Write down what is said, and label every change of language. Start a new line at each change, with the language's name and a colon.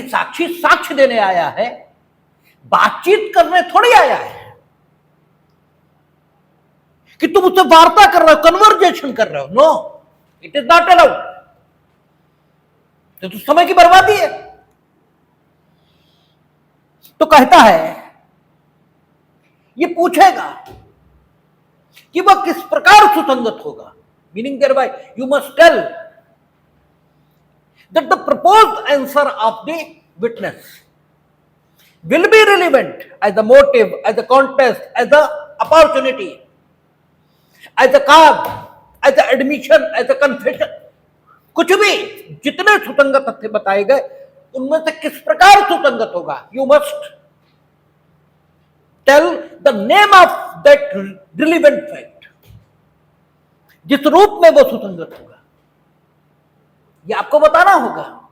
Hindi: साक्षी साक्ष्य देने आया है, बातचीत करने थोड़ी आया है कि तुम उससे वार्ता कर रहे हो, कन्वर्जेशन कर रहे हो।
English: No, it is not allowed.
Hindi: तो समय की बर्बादी है। तो कहता है ये पूछेगा कि वह किस प्रकार सुसंगत होगा,
English: meaning thereby you must tell that the proposed answer of the witness will be relevant as a motive, as a context, as a opportunity, as a cause, as a admission, as a confession.
Hindi: कुछ भी जितने सुसंगत तथ्य बताए गए उनमें से किस प्रकार सुसंगत होगा,
English: you must tell the name of that relevant fact,
Hindi: जिस रूप में वो सुसंगत होगा ये आपको बताना होगा।